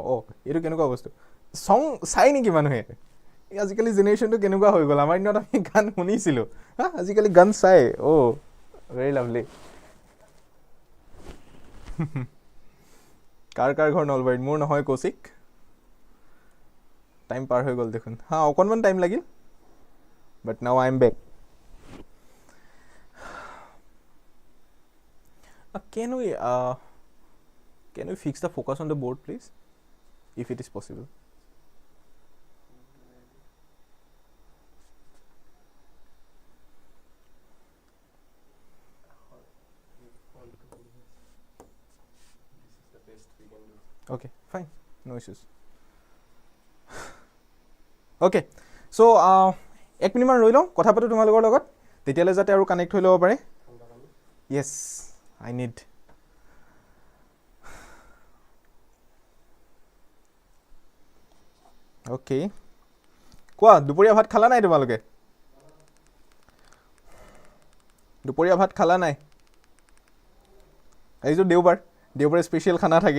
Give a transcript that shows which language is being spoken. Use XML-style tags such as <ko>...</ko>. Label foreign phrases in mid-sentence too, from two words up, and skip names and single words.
<as>এইটো কেনেকুৱা বস্তু? চং চাই নেকি মানুহে? আজিকালি জেনেৰেশ্যনটো কেনেকুৱা হৈ গ'ল? আমাৰ দিনত আমি গান শুনিছিলোঁ, আজিকালি গান চাই.</as> <en>very lovely.</en> <as>কাৰ ঘৰ নলবাৰীত? মোৰ নহয় কৌশিক. টাইম পাৰ হৈ গ'ল দেখোন. অকণমান টাইম লাগিল,</as> <en>But now I am back. Can we fix the focus on the board, please, if it is possible? Okay, fine, no issues. Okay, so</en> <as>এক মিনিটমান ৰৈ লওঁ, কথা পাতোঁ তোমালোকৰ লগত, তেতিয়ালৈ যাতে আৰু কানেক্ট হৈ ল'ব পাৰে.</as> <en>Yes, I need. Okay.</en> <as>কোৱা, দুপৰীয়া ভাত খালা নাই তোমালোকে? দুপৰীয়া ভাত খালা নাই? আজিতো দেওবাৰে স্পেচিয়েল খানা থাকে.</as>